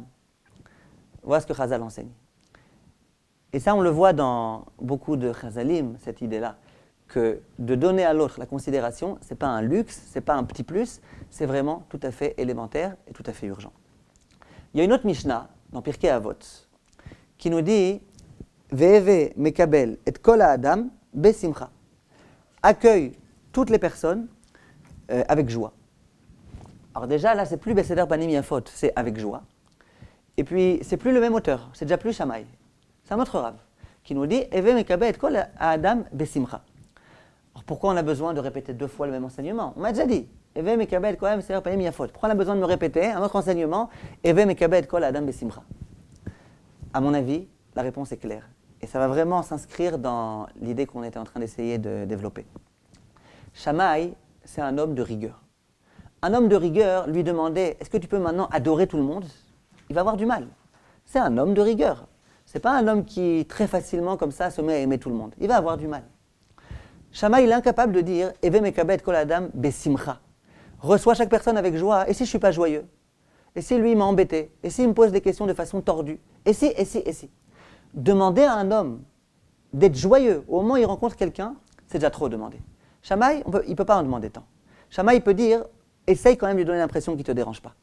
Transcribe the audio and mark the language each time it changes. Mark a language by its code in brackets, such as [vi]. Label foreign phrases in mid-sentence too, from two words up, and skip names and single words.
[fr] Voilà ce que Chazal enseigne. Et ça, on le voit dans beaucoup de Chazalim, cette idée-là, que de donner à l'autre la considération, ce n'est pas un luxe, ce n'est pas un petit plus, c'est vraiment tout à fait élémentaire et tout à fait urgent. Il y a une autre Mishnah, dans Pirkei Avot, qui nous dit [he] והוי מקבל את כל האדם בשמחה. [fr] Accueille toutes les personnes avec joie. Alors déjà, là, c'est plus [he] בסבר פנים יפות, [fr] c'est avec joie. Et puis, c'est plus le même auteur, c'est déjà plus Shammai. C'est un autre Rav qui nous dit [he] הוי מקבל את כל האדם בשמחה. [fr] Alors pourquoi on a besoin de répéter 2 fois le même enseignement? On m'a déjà dit [he] הוי מקבל את כל האדם בסבר פנים יפות. [fr] Pourquoi on a besoin de me répéter un autre enseignement [he] הוי מקבל את כל האדם בשמחה? [fr] À mon avis, la réponse est claire. Et ça va vraiment s'inscrire dans l'idée qu'on était en train d'essayer de développer. Shammai, c'est un homme de rigueur. Un homme de rigueur, lui demander « Est-ce que tu peux maintenant adorer tout le monde ?» Il va avoir du mal. C'est un homme de rigueur. Ce n'est pas un homme qui, très facilement, comme ça, se met à aimer tout le monde. Il va avoir du mal. Shammai, il est incapable de dire « [he] הוי מקבל כל אדם בשמחה [fr] » reçois chaque personne avec joie. Et si je ne suis pas joyeux? Et si lui, il m'a embêté? Et s'il me pose des questions de façon tordue? Et si? Demander à un homme d'être joyeux au moment où il rencontre quelqu'un, c'est déjà trop demander. Shammai, il ne peut pas en demander tant. Shammai, il peut dire, essaye quand même de lui donner l'impression qu'il ne te dérange pas.